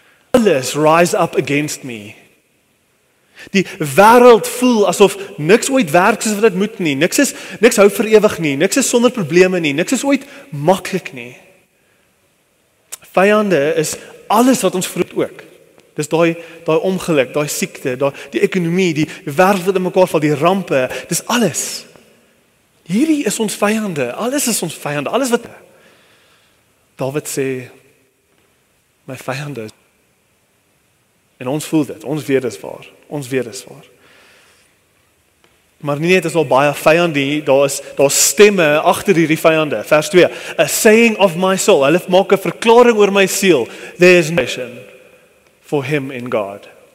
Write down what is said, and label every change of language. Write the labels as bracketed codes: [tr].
[en] Alles rise up against me. [af] Die wêreld voel asof niks ooit werk soos wat dit moet nie. Niks hou vir ewig nie. Niks is sonder probleme nie. Niks is ooit maklik nie. Vyande is alles wat ons vroeg ook. Dis daai ongeluk, daai siekte, die ekonomie, die wêreld wat in mekaar val, die rampe, dis alles. Hierdie is ons vyande. Alles is ons vyande. Alles wat Dawid sê, my vyande. En ons voel dit. Ons weet dit is waar. Maar nie net is al baie vyande nie, daar's stemme agter hierdie vyande. Vers 2. [en] A saying of my soul. [af] Hulle maak 'n verklaring oor my siel. [en] There is no salvation for him in God.